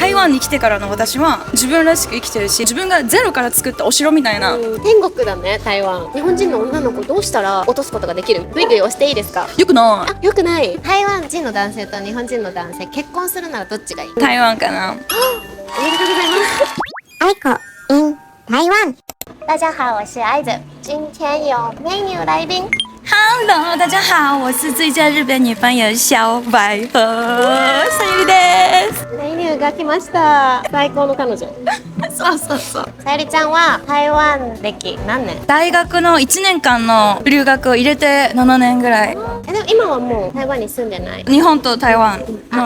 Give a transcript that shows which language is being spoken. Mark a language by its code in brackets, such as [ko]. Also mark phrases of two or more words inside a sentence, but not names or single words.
[ja] 台湾に来てからの私は自分らしく生きてるし、自分がゼロから作ったお城みたいな、天国だね台湾。日本人の女の子どうしたら落とすことができる？グイグイ押していいですか？よくなあ、よくない。台湾人の男性と日本人の男性結婚するならどっちがいい？い台湾かな。おめでとうございます。 [zh] 爱口 in 台湾。大家好，我是爱子。今天有美女来宾。 Hello， 大家好，我是最佳日本女朋友小百合さゆりです。 [ja] 美女が来ました。最高の彼女。そうそうそう。さゆりちゃんは台湾歴何年？大学の1年間の留学を入れて7年ぐらい。でも今はもう台湾に住んでない？日本と台湾の